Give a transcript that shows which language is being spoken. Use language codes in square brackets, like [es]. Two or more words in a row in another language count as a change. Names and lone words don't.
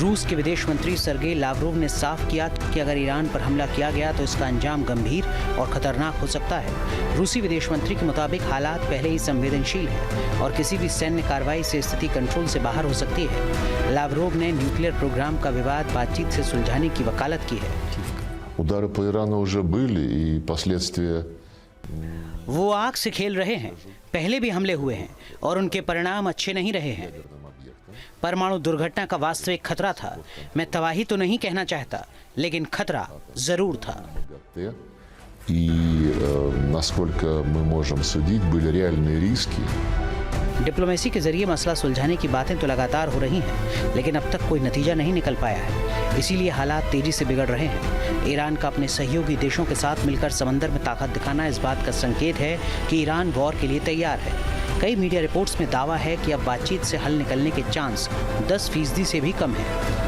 [hi] रूस के विदेश मंत्री सर्गेई लावरोव ने साफ किया कि अगर ईरान पर हमला किया गया तो इसका अंजाम गंभीर और खतरनाक हो सकता है। रूसी विदेश मंत्री के मुताबिक हालात पहले ही संवेदनशील है और किसी भी सैन्य कार्रवाई से स्थिति कंट्रोल से बाहर हो सकती है। लावरोव ने [en] nuclear program [hi] का विवाद बातचीत से सुलझाने की वकालत की है। [ru] Удары по Ирану уже были, и последствия... [hi] वो आग से खेल रहे हैं। पहले भी हमले हुए हैं और उनके परिणाम अच्छे नहीं रहे हैं। परमाणु दुर्घटना का वास्तविक खतरा था। मैं तबाही तो नहीं कहना चाहता, लेकिन खतरा जरूर था। [ru] И, насколько мы можем судить, были реальные риски. [hi] डिप्लोमेसी के जरिए मसला सुलझाने की बातें तो लगातार हो रही हैं, लेकिन अब तक कोई नतीजा नहीं निकल पाया है। इसीलिए हालात तेजी से बिगड़ रहे हैं। ईरान का अपने सहयोगी देशों के साथ मिलकर समंदर में ताकत दिखाना इस बात का संकेत है कि ईरान वॉर के लिए तैयार है। कई [en] media reports [hi] में दावा है कि अब बातचीत से हल निकलने के चांस 10% से भी कम है।